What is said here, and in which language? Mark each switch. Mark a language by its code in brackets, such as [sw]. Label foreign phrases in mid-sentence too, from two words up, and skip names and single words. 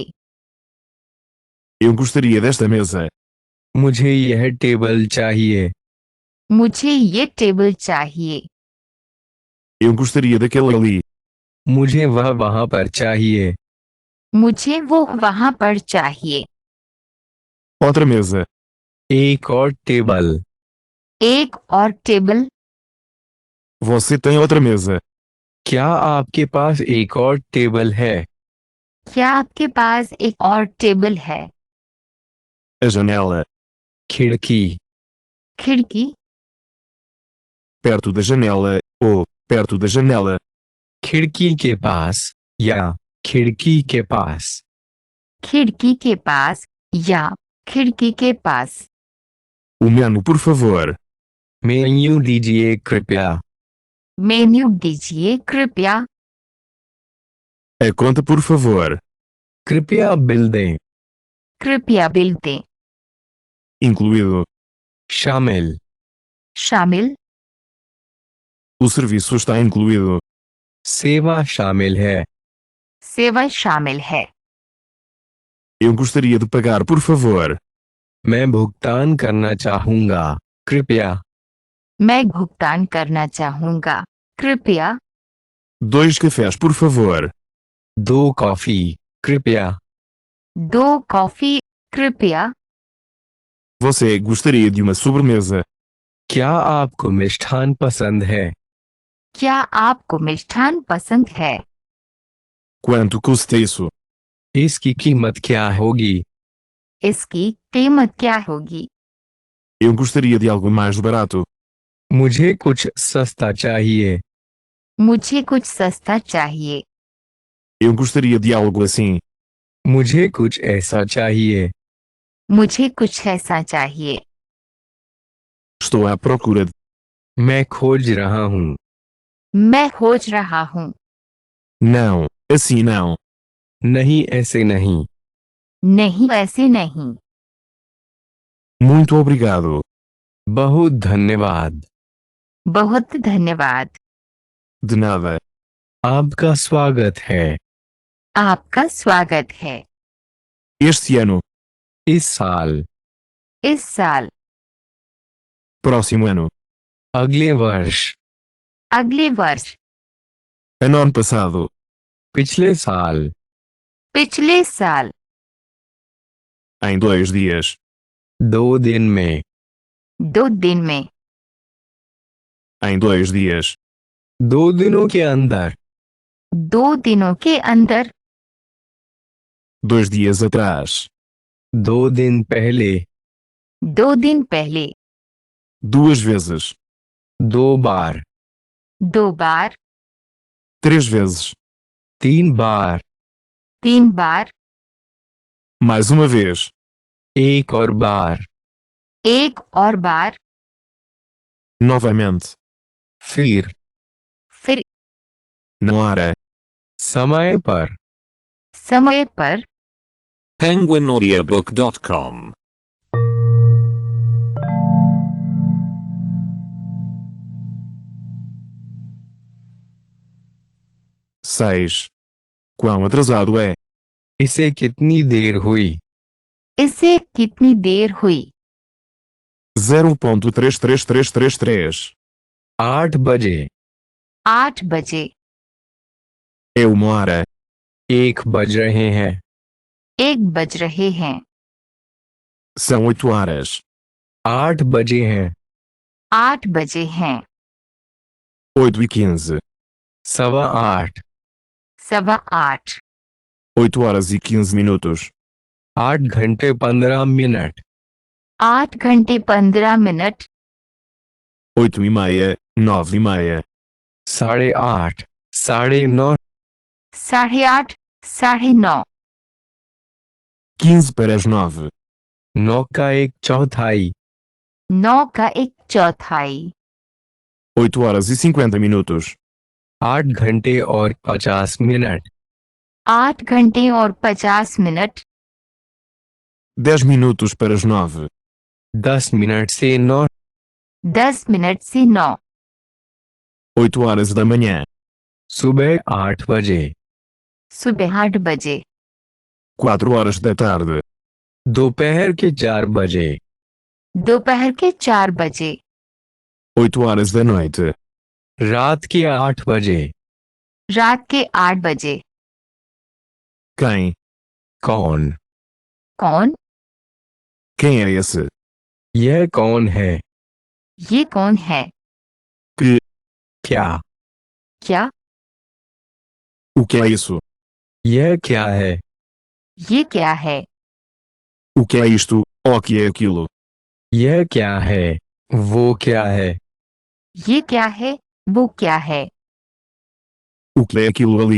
[pt] eu gostaria desta mesa, [hi] मुझे यह टेबल चाहिए। मुझे ये टेबल चाहिए। [pt] eu gostaria daquele ali, [hi] मुझे वह वहां पर चाहिए। मुझे वो वहां पर चाहिए। [pt] outra mesa, [hi] एक और टेबल। एक और टेबल। [pt] você tem outra mesa, [hi] क्या आपके पास एक और टेबल है? क्या आपके पास एक और टेबल है? [pt] a janela, [hi] खिड़की, खिड़की। [pt] perto da janela, ou perto da janela, [hi] खिड़की के पास या खिड़की के पास। खिड़की के पास या खिड़की के पास। [pt] o menu por favor, [hi] मेन्यू दीजिए कृपया। मेन्यू दीजिए कृपया। [pt] a conta por favor, [hi] कृपया बिल दें। कृपया बिल दें। [pt] incluído, [hi] शामिल, शामिल। [pt] o serviço está incluído, [hi] सेवा शामिल है। सेवा शामिल है। [pt] eu gostaria de pagar por favor, [hi] मैं भुगतान करना चाहूंगा, कृपया। मैं भुगतान करना चाहूंगा, कृपया। [pt] dois cafés por favor, [hi] दो कॉफी, कृपया। दो कॉफी, कृपया। [pt] você gostaria de uma sobremesa, [hi] क्या आपको मिष्ठान पसंद है? क्या आपको मिष्ठान पसंद है? [pt] quanto custa isso, [hi] इसकी कीमत क्या होगी? इसकी कीमत क्या होगी? [pt] eu gostaria de algo mais barato, [hi] मुझे कुछ सस्ता चाहिए। मुझे कुछ सस्ता चाहिए। [pt] eu gostaria de algo assim, [hi] मुझे कुछ ऐसा चाहिए। मुझे कुछ ऐसा चाहिए। [pt] estou à procura de, [hi] मैं खोज रहा हूँ। मैं खोज रहा हूँ। [pt] não, assim não, [hi] नहीं, ऐसे नहीं। नहीं, ऐसे नहीं। [pt] muito obrigado, [hi] बहुत धन्यवाद। बहुत धन्यवाद। [pt] de nada, [hi] आपका स्वागत है। आपका स्वागत है। [pt] este ano, [hi] इस साल, इस साल, [pt] próximo ano, [hi] अगले वर्ष, अगले वर्ष, [pt] ano passado, [hi] पिछले साल, पिछले साल, [pt] em 2 dias, [hi] 2 दिन में, 2 दिन में, [pt] em 2 dias, [hi] 2 दिनों के अंदर, 2 दिनों के अंदर, [pt] 2 dias atrás, [hi] 2 दिन पहले, 2 दिन पहले, [pt] 2 vezes, [hi] 2 बार, 2 बार, [pt] 3 vezes, [hi] 3 बार, 3 बार, [pt] mais uma vez, [hi] एक और बार, एक और बार, [pt] novamente, [hi] फिर, फिर, [pt] na hora, [hi] समय पर। समय पर। penguinaudiobook.com. 6. [pt] Quão atrasado é? [hi] इसे कितनी देर हुई? इसे कितनी देर हुई? 0.33333. 8 बजे 8 बजे [pt] É 1h. [hi] 1 बज रहे हैं 1 बज रहे हैं [pt] São 8h. [hi] 8 बजे हैं 8 बजे हैं [pt] 8h15. [hi] 8:15 8:15 [pt] 8h15. [hi] 8 घंटे 15 मिनट 8 घंटे 15 मिनट [pt] 8h30. 9h30. [hi] 8:30 9:30 8:30 9:30 [pt] 15 para as 9. [hi] 9 का 1/4 9 का 1/4 [pt] 8h50. [hi] 8 घंटे और 50 मिनट 8 घंटे और 50 मिनट [pt] 10 minutos para as 9. [hi] 10 मिनट से 9 10 मिनट से 9 [pt] 8h da manhã. [hi] सुबह 8 बजे सुबह 8 बजे [pt] 4h da tarde. [hi] दोपहर के 4 बजे दोपहर के 4 बजे [pt] 8h da noite. [hi] रात के 8 बजे रात के 8 बजे [pt] Quem? [hi] कौन कौन [pt] Quem é esse? [hi] यह कौन है ये कौन है [pt] Que? [hi] क्या क्या [pt] O que é isso? [hi] यह क्या है ये क्या है [pt] O que é isto? O que é aquilo? [hi] यह क्या है वो क्या है ये क्या है वो क्या है [pt] O que é aquilo ali?